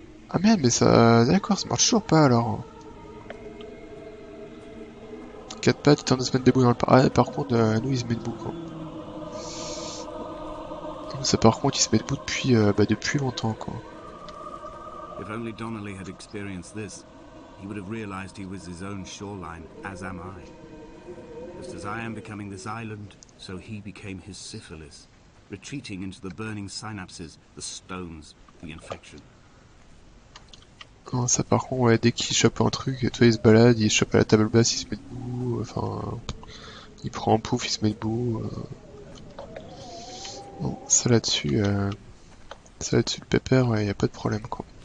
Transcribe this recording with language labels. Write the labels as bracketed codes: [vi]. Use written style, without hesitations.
[fr] Ah merde, mais ça... D'accord, ça marche toujours pas alors. 4 pattes, il tente de se mettre debout dans le parc. Ah, par contre, nous, il se met debout, quoi. Ça, par contre, il se met debout depuis longtemps, quoi. [en] If only Donnelly had experienced this, he would have realized he was his own shoreline, as am I. Just as I am becoming this island, so he became his syphilis, retreating into the burning synapses, the stones, the infection. [fr] Non, ça par contre, ouais, dès qu'il chope un truc, tu vois, il se balade, il chope à la table basse, il se met debout, il prend un pouf, il se met debout. Bon, ça là-dessus, le pépère, il n'y a pas de problème, quoi.